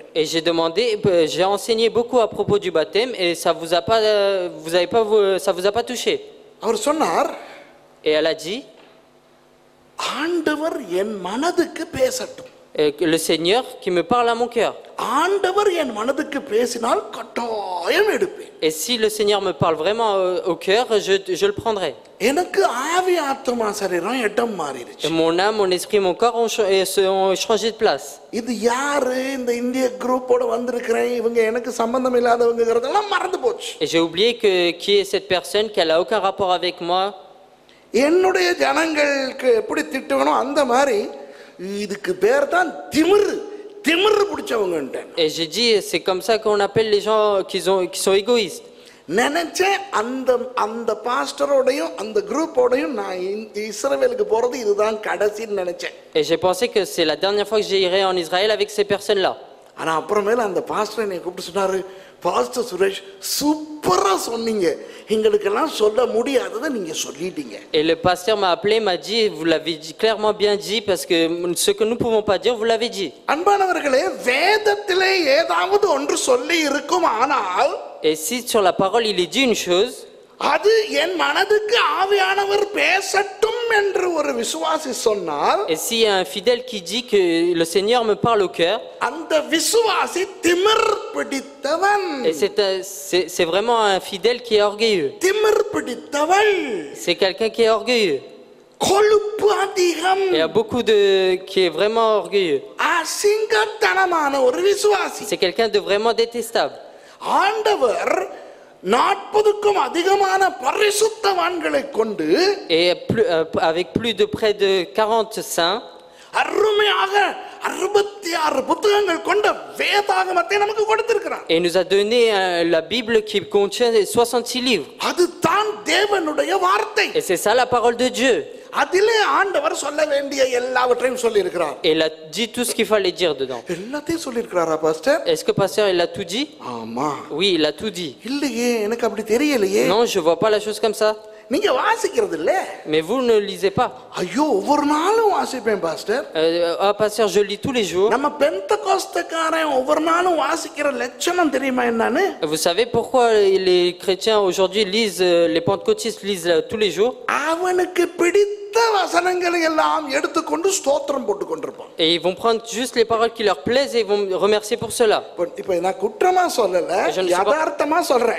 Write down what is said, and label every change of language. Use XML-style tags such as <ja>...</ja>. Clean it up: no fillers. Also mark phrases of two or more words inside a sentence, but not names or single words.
<fr>et j'ai demandé, j'ai enseigné beaucoup à propos du baptême et ça vous a pas, ça vous a pas touché.</fr> <ta>அவர் சொன்னார்,</ta> <fr>Et elle a dit,</fr> <ta>ஆண்டவர் என் மனதுக்கு பேசட்டும்.</ta> <fr>le Seigneur qui me parle à mon cœur.</fr> <ta>ஆண்டவர் என் மனதுக்கு பேசினால் கட்டாயம் எடுப்பேன்.</ta> <fr>Et si le Seigneur me parle vraiment au cœur, je le prendrai.</fr> <ta>எனக்கு ஆவி ஆத்துமா சரீரம் இடம் மாறிடுச்சு.</ta> <fr>Et mon âme, mon esprit, mon corps ont changé de place.</fr> <ta>இது யாரு, இந்த இந்திய குரூப்போட வந்திருக்கிறேன், இவங்க எனக்கு சம்பந்தம் இல்லாதவங்கிறதெல்லாம் மறந்து போச்சு.</ta> <fr>Et j'ai oublié qui est cette personne, qu'elle a aucun rapport avec moi.</fr> <ta>என்னுடைய ஜனங்களுக்கு எப்படி திட்டுவனோ அந்த மாதிரி இதுக்கு பேர் தான் திமிரு பிடிச்சவங்கன்ட்டேன்.</ta> <fr>Et j'ai dit, c'est comme ça qu'on appelle les gens qui sont égoïstes.</fr> <ta>நினைச்சேன் அந்த பாஸ்டரோடையும் அந்த குரூப்போடையும் நான் இஸ்ரவேலுக்கு போறது இதுதான் கடைசின்னு நினைச்சேன்.</ta> <fr>Et j'ai pensé que c'est la dernière fois que j'irai en Israël avec ces personnes-là.</fr> <ta>ஆனா அப்புறமேல அந்த பாஸ்டர் என்னை கூப்பிட்டு சொன்னாரு, பாஸ்டர் சுரேஷ் சூப்பரா சொன்னீங்க, எங்களுக்கெல்லாம் சொல்ல முடியாததை நீங்க சொல்லிட்டீங்க.</ta> <fr>Et le pasteur m'a appelé, m'a dit, vous l'avez clairement bien dit, parce que ce que nous ne pouvons pas dire, vous l'avez dit.</fr> <ta>அன்பானவர்களே, வேதத்திலே ஏதாவது ஒன்று சொல்லி இருக்கும், ஆனால்</ta> <fr>Et si sur la parole il est dit une chose,</fr> <ta>அது என் மனதுக்கு ஆவியானவர் பேசட்டும் என்று ஒரு விசுவாசி சொன்னால்,</ta> <fr>et s'il y a un fidèle qui dit que le Seigneur me parle au cœur,</fr> <ta>அந்த விசுவாசி திமிர் பிடித்தவன்.</ta> <fr>et c'est vraiment un fidèle qui est orgueilleux.</fr> <ta>திமிர் பிடித்தவள்,</ta> <fr>C'est quelqu'un qui est orgueilleux.</fr> <ta>கொழுப்பு அதிகம்,</ta> <fr>Il y a beaucoup qui est vraiment orgueilleux.</fr> <ta>அசிங்கத்தனமான ஒரு விசுவாசி.</ta> <fr>C'est quelqu'un de vraiment détestable.</fr> <ta>ஆண்டவர் 40க்கும் அதிகமான பரிசுத்தவான்களை கொண்டு</ta> <fr>Et avec plus de près de 40 saints,</fr> <ta>அருமையாக 66 புத்தகங்கள் கொண்ட வேதாகமத்தை நமக்கு கொடுத்திருக்கிறார்.</ta> <fr>et nous a donné la Bible qui contient 66 livres.</fr> <ta>அதுதான் தேவனுடைய வார்த்தை.</ta> <fr>Et c'est ça la parole de Dieu.</fr> <ta>அதிலே ஆண்டவர் சொல்ல வேண்டிய எல்லாவற்றையும் சொல்லி இருக்கிறார்.</ta> <fr>Et il a dit tout ce qu'il fallait dire dedans.</fr> <ta>எல்லாத்தையும் சொல்லி இருக்கிறாரா பாஸ்டர்?</ta> <fr>Est-ce que pasteur il a tout dit?</fr> <ta>ஆமா.</ta> <fr>Oui, il a tout dit.</fr> <ta>இல்லையே, எனக்கு அப்படி தெரியலையே.</ta> <fr>Non, je vois pas la chose comme ça.</fr> <ta>நீங்க வாசிக்கிறது இல்ல?</ta> <fr>Mais vous ne lisez pas.</fr> <ta>ஐயோ, ஒவ்வொரு நாளும் வாசிப்பேன் பாஸ்டர்.</ta> <fr>Pasteur, je lis tous les jours.</fr> <ta>நம்ம பெந்தகோஸ்தக்காரன் ஒவ்வொரு நாளும் வாசிக்கிற லட்சணம் தெரியுமா என்னன்னு?</ta> <fr>Vous savez pourquoi les chrétiens aujourd'hui lisent, les pentecôtistes lisent tous les jours?</fr> <ta>அவனுக்கு பிடித்த வசனங்களை எல்லாம் எடுத்துக்கொண்டு ஸ்தோத்திரம் போட்டு கொண்டிருப்பான்.</ta> <fr>Et ils vont prendre juste les paroles qui leur plaisent et ils vont me remercier pour cela.</fr> <ta>இப்போ நான் குற்றமா சொல்லல, யதார்த்தமா சொல்றேன்.</ta>